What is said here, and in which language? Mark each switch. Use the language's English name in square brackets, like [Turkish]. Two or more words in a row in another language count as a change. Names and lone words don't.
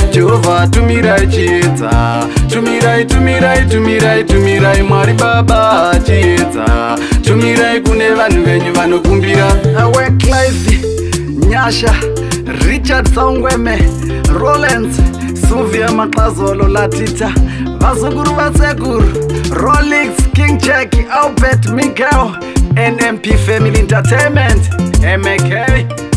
[Shona] Jehovah, tumirai chiedza, tumirai, tumirai, tumirai, tumirai. Mwari Baba, chiedza, tumirai kune vanhu venyu vanokumbira. [English] Work life, [Shona] Nyasha, Richard Saungweme, Rollins, Sylvia Maqazolo, Latita, Vazukuru Vasekuru, Rolex, King Jack, Albert, Miguel, N M P Family Entertainment, M A K.